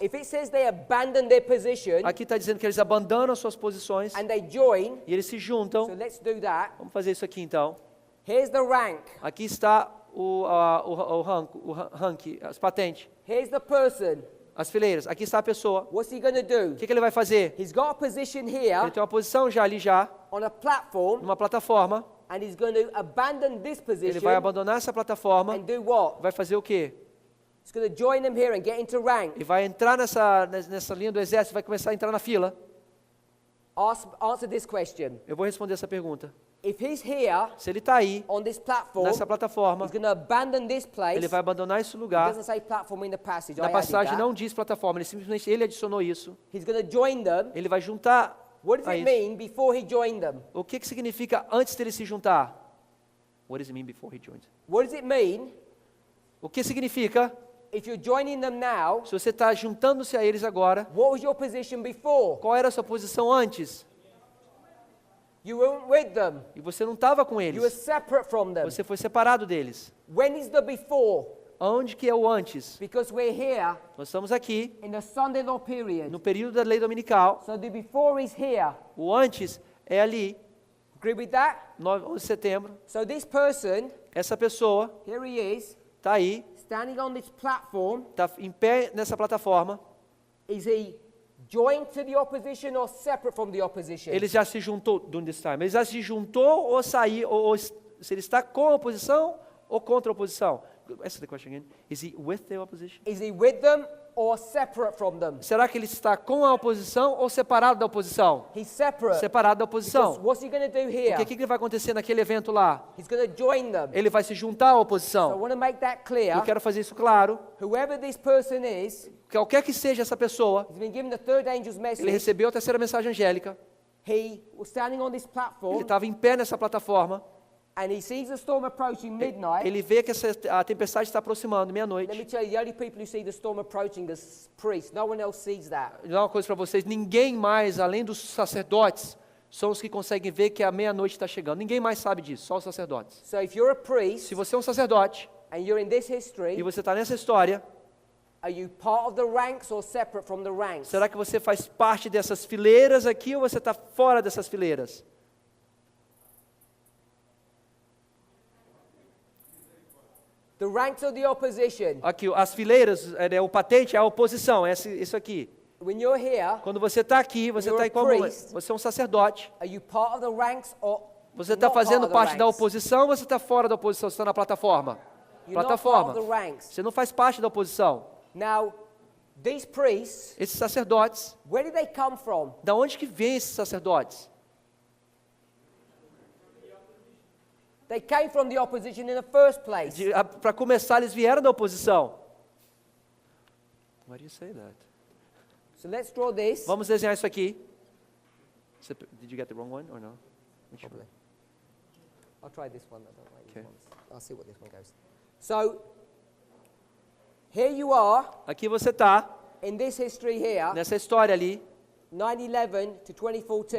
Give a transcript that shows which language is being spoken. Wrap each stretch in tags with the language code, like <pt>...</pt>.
<en>if it says they abandon their position</en> <pt>aqui está dizendo que eles abandonam as suas posições</pt> <en>and they join,</en> <pt>e eles se</pt> <en>so</en> <pt>juntam.</pt> <en>let's do that.</en> <pt>Vamos fazer isso aqui então.</pt> <en>Here's the rank.</en> <pt>Aqui está o rank, as patentes,</pt> <en>Here's the person.</en> <pt>as fileiras. Aqui está a pessoa.</pt> <en>What's he going to do?</en> <pt>O que ele vai fazer?</pt> <en>He's got a position</en> <pt>Ele</pt> <en>here</en> <pt>tem uma posição já ali já,</pt> <en>on a platform,</en> <pt>numa plataforma.</pt> <en>and he's going to abandon this</en> <pt>Ele</pt> <en>position</en> <pt>vai abandonar essa plataforma.</pt> <en>and do what?</en> <pt>Vai fazer o quê?</pt> <en>He's going to join them here and get into rank.</en> <pt>E vai entrar nessa linha do exército, vai começar a entrar na fila.</pt> <en>Answer this question.</en> <pt>Eu vou responder essa pergunta.</pt> <en>If he's here</en> <pt>Se ele está aí,</pt> <en>on this platform,</en> <pt>nessa plataforma,</pt> <en>he's going to abandon this place.</en> <pt>ele vai abandonar esse</pt> <en>It</en> <pt>lugar.</pt> <en>doesn't say platform in the passage.</en> <pt>Na</pt> <en>I added</en> <pt>passagem</pt> <en>that.</en> <pt>não diz plataforma, ele simplesmente adicionou isso.</pt> <en>He's going to join them.</en> <pt>Ele vai juntar</pt> <en>What does</en> <pt>a</pt> <en>it</en> <pt>isso.</pt> <en>mean before he joined them?</en> <pt>O que significa antes dele se juntar?</pt> <en>What does it mean before he joins? What does it mean</en> <pt>O que significa,</pt> <en>if you're joining them now?</en> <pt>se você está juntando-se a eles agora,</pt> <en>What was your position before?</en> <pt>qual era a sua posição antes?</pt> <en>You weren't with them.</en> <pt>E você não estava com</pt> <en>You were</en> <pt>eles.</pt> <en>separate from them.</en> <pt>Você foi separado deles.</pt> <en>When is the before?</en> <pt>Onde que é o antes?</pt> <en>Because we're here</en> <pt>Nós estamos aqui,</pt> <en>in the Sunday law period.</en> <pt>no período da lei dominical.</pt> <en>So the before is here.</en> <pt>O antes é ali,</pt> <en>Agree with that?</en> <pt>11 de setembro.</pt> <en>So this person,</en> <pt>Essa pessoa</pt> <en>here he is,</en> <pt>está aí,</pt> <en>standing on this platform.</en> <pt>está em pé nessa plataforma.</pt> <en>Is he joined to the opposition or separate from the opposition?</en> <pt>Ele já se juntou,</pt> <en>during this time,</en> <pt>ele já se juntou ou saiu, ou se ele está com a oposição ou contra a oposição.</pt> <en>Answer the question again. Is he with the opposition? Is he with them or separate from them?</en> <pt>Será que ele está com a oposição ou separado da oposição?</pt> <en>He's separate.</en> <pt>Separado da</pt> <en>Because</en> <pt>oposição.</pt> <en>what's he going to do here?</en> <pt>Porque o que vai acontecer naquele evento lá?</pt> <en>He's going to join them.</en> <pt>Ele vai se juntar à</pt> <en>So I</en> <pt>oposição.</pt> <en>want to make that clear.</en> <pt>Eu quero fazer isso claro.</pt> <en>Whoever this person is,</en> <pt>Qualquer que seja essa pessoa,</pt> <en>he's been given the third angel's</en> <pt>ele</pt> <en>message.</en> <pt>recebeu a terceira mensagem angélica.</pt> <en>He was standing on this</en> <pt>Ele</pt> <en>platform</en> <pt>estava em pé nessa plataforma.</pt> <en>and he sees the storm approaching midnight.</en> <pt>Ele vê que a tempestade está aproximando,</pt> <en>Let me</en> <pt>meia-noite.</pt> <en>tell you, the only people who see the storm approaching is priests. No one else sees that.</en> <pt>Vou dar uma coisa para vocês: ninguém mais, além dos sacerdotes, são os que conseguem ver que a meia-noite está chegando. Ninguém mais sabe disso, só os sacerdotes.</pt> <en>So if you're a priest</en> <pt>Se você é um sacerdote</pt> <en>and you're in this</en> <pt>e</pt> <en>history,</en> <pt>você está nessa história,</pt> <en>are you part of the ranks or separate from the ranks?</en> <pt>será que você faz parte dessas fileiras aqui ou você está fora dessas fileiras?</pt> <en>The ranks of the opposition.</en> <pt>Aqui, as fileiras, o patente é a oposição, é isso aqui.</pt> <en>When you're here,</en> <pt>Quando você está aqui, você</pt> <en>You're</en> <pt>está</pt> <en>a</en> <pt>em como?</pt> <en>priest.</en> <pt>Você é um sacerdote.</pt> <en>are you part of the ranks or</en> <pt>Você está</pt> <en>not part</en> <pt>fazendo</pt> <en>of the</en> <pt>parte da</pt> <en>ranks?</en> <pt>oposição ou você está fora da oposição? Você está na plataforma?</pt> <en>You're not part</en> <pt>Plataforma.</pt> <en>of the ranks.</en> <pt>Você não faz parte da oposição.</pt> <en>Now, these priests,</en> <pt>Esses sacerdotes,</pt> <en>where did they come from?</en> <pt>da onde que vêm esses sacerdotes?</pt> <en>They came from the opposition in the first place.</en> <pt>Para começar, eles vieram da oposição.</pt> <en>Why do you say that? So let's draw this.</en> <pt>Vamos desenhar isso aqui.</pt> <en>Did you get the wrong one or no? Which one? Probably. I'll try this one. I don't like Okay. these ones. I'll see what this one goes. So, here you are</en> <pt>Aqui você está,</pt> <en>in this history here,</en> <pt>nessa história ali,</pt> <en>9/11 to 2014.</en>